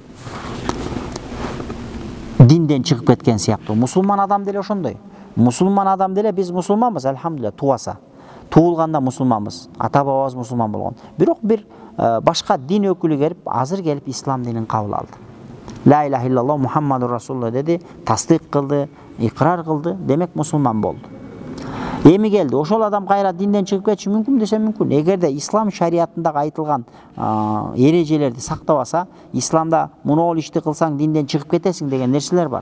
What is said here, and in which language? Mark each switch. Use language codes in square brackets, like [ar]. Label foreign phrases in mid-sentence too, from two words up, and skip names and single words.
[ky] Динден чыгып кеткен сыяктуу. Мусулман адам деле ошондой. Мусулман адам деле биз мусулманбыз, алхамдулилlah, тубаса. Туулганда мусулманбыз. Ата бабабыз мусулман болгон. Бирок бир башка дин өкүлү келип, азыр келип ислам динин кабыл алды. [ar] لا إله إلا الله محمد رسول الله [ky] деди, тасдык кылды, икрар кылды, демек мусулман болду. Эми келди, ошол адам кайра динден чыгып кетиши мүмкүн десе мүмкүн. Эгерде ислам шариятындагы айтылган эрежелерди сактабаса, исламда мунул ишти кылсаң динден чыгып кетесиң деген нерселер бар.